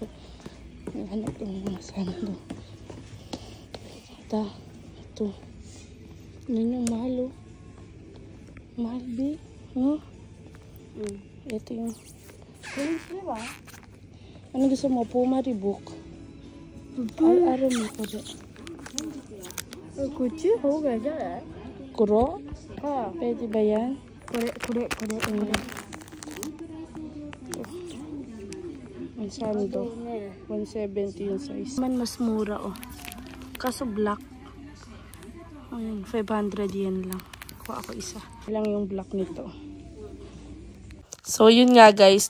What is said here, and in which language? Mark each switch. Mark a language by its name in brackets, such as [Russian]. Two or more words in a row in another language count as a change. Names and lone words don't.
[Filipino] Hanap yung mga santo. Ito. Yan yung mahal, oh. Mahal, B. Huh? Ito yung... Ano gusto mo? Puma, Reebok? Araw mo ko dyan. [Japanese] こっち方がいいじゃない？ Kuro? ああ、 [Filipino] Pwede ba yan? [Japanese] これ。 [Filipino] Ang sando. 170 yung size. Man mas mura, oh. Kaso black. Ayun, 500 yen lang. Kuha ako isa. Ilang yung black nito. So, yun nga guys.